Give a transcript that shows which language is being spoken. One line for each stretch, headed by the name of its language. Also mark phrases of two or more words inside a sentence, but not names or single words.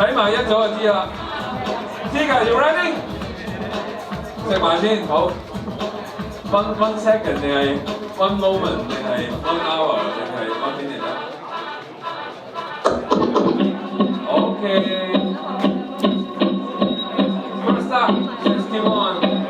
Cantonese: 一組就知啦。Tika,
English: you ready？
Cantonese: 食埋先，
English: 好。one second 定係 one moment 定係 one hour 定係 one minute 啊 ？OK。First up, 61.